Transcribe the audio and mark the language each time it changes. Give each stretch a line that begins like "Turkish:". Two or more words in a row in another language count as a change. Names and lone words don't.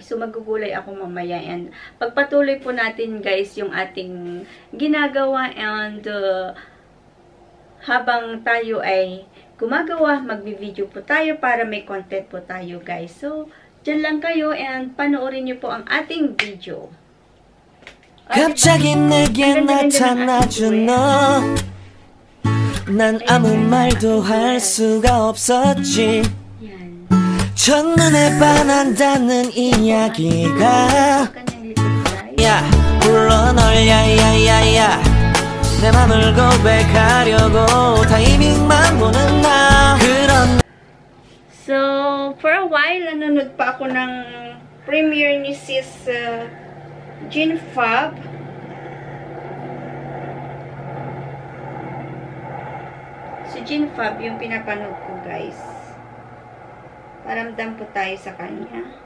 Filipino: So magugulay ako mamaya. And pagpatuloy po natin guys yung ating ginagawa. And habang tayo ay gumagawa, magbi-video po tayo para may content po tayo guys. So dyan lang kayo and panoorin nyo po ang ating video.
Korean: 갑자기 내게 나타나준 너 난 아무 말도 할 수가 없었지 첫눈에 반한다는 이야기가 야 불러 널 야야야야 내 맘을 고백하려고 타이밍만 보는 나 그런
English: So for a while
Filipino: nanonood pa ako ng premiere ni Sis Jean Fab. Si Jean Fab yung pinapanood ko guys. Paramdam po tayo sa kanya.